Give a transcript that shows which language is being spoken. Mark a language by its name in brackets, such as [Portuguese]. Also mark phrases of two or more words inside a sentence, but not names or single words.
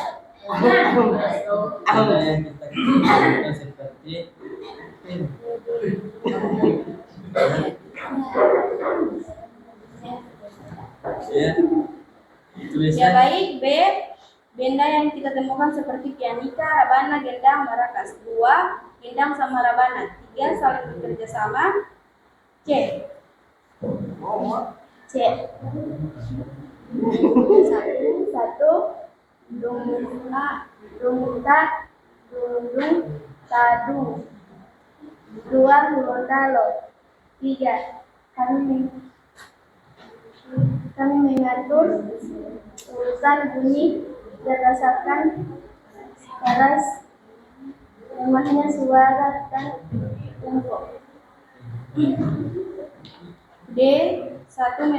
[Indonesian] ada yang kita kira seperti ya Ya tulisan baik, B. Benda yang kita temukan seperti pianika, rabana, gendang, marakas. 2. Gendang sama rabana. 3. Saling bekerja sama. C. C. 1. Dungta, dundung, tadu. 2. Mulontalo. 3. Kami mengatur urusan bunyi berdasarkan garis lemahnya suara dan tempo. D. 1.